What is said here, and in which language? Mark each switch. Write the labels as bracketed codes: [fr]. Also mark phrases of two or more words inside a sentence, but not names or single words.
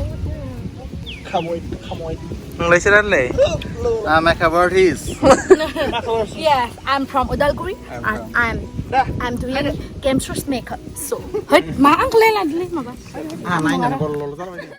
[brx] नोंलाय सोरालाय [en] makeup artist. yes I'm from Adalguri and I'm doing GEMSRI makeup so [brx] मा आंखौलाय लादोलै माबा नायनानै